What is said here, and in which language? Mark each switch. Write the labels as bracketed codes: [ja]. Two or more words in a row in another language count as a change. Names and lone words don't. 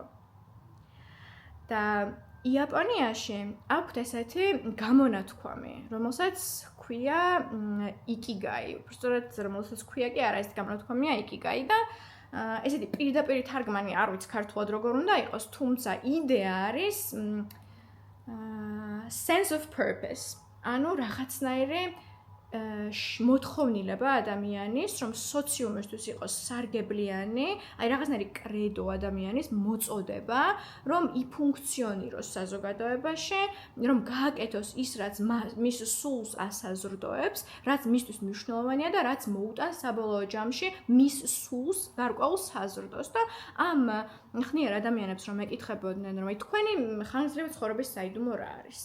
[ka] და იაპონიაში აქვთ ესეთი გამონათქვამი, რომელსაც ქვია იკიგაი. უბრალოდ რომელსაც ქვია კი არა, ეს გამონათქვამია იკიგაი და ესეთი პირდაპირ თარგმანი არ ვიცი ქართულად როგორ უნდა იყოს, თუმცა იდეა არის [en] sense of purpose. [ka] ანუ რაღაცნაირი მოთხოვნილება ადამიანის, რომ სოციუმისთვის იყოს სარგებლიანი, აი რაღაცნაირი კრედო ადამიანის მოწოდება, რომ იფუნქციონიროს საზოგადოებაში, რომ გააკეთოს ის, რაც მის სულს ასაზრდოებს, რაც მისთვის მნიშვნელოვანია და რაც მოუტანს საბოლოო ჯამში მის სულს გარკვეულ საზრდოს და ამ ხნიერ ადამიანებს რომ ეკითხებოდნენ, რომ აი თქვენი ხანგრძლივი ცხოვრების საიდუმლო რა არის?